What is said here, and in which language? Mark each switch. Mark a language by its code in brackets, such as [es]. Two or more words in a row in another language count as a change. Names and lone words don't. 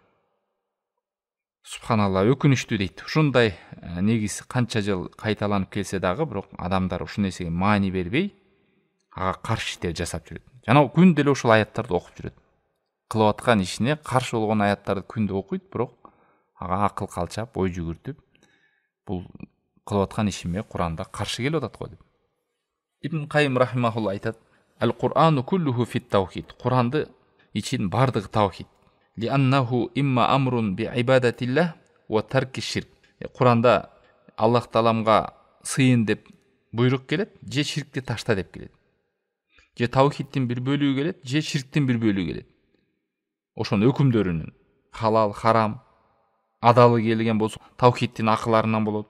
[ky] Субханалла, өкүнүчтүү дейт. Ушундай негиз канча жыл кайталанып келсе дагы, бирок адамдар ушул нерсеге маани бербей, ага каршы иштер жасап жүрөт. Жана күн деле ушул аяттарды окуп жүрөт. Кылып аткан ишине каршы болгон аяттарды күндө окуйт, бирок ага акыл калчап, ой жүгүртүп, бул кылып аткан ишиме Куранда каршы келип атат го деп. Ибн Кайым рахимахулла айтат: [ar] "القرآن كله في التوحيد." [ky] Куранды ичин бардыгы таухид. [ar] لأنه إما أمر بعبادة الله وترك الشرك. [ky] Куранда Аллах Тааламга сыйын деп буйрук келет, же ширкти ташта деп келет. Же таухидтин бир бөлүгү келет, же ширктин бир бөлүгү келет. Ошонун өкүмдөрүнүн халал, харам, адалы келген болсо, таухидтин акыларынан болот.